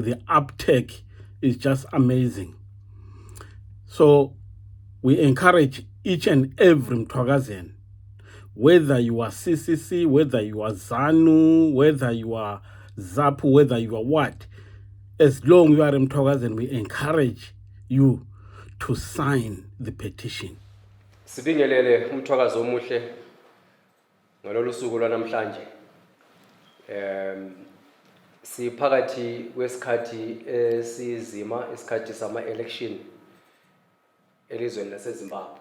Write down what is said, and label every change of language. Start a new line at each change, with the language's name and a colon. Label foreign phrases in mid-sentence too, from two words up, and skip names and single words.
English: The uptake is just amazing. So we encourage each and every Mtwagazian, whether you are CCC, whether you are ZANU, whether you are ZAPU, whether you are what, as long as you are Mtwagazian, we encourage you to sign the petition.
North Ndebele: Sibingelele umthwakazi omuhle ngalolu suku lwanamhlanje. Siphakathi kwesikhathi esizima, isikhathi sama election elizweni laseZimbabwe.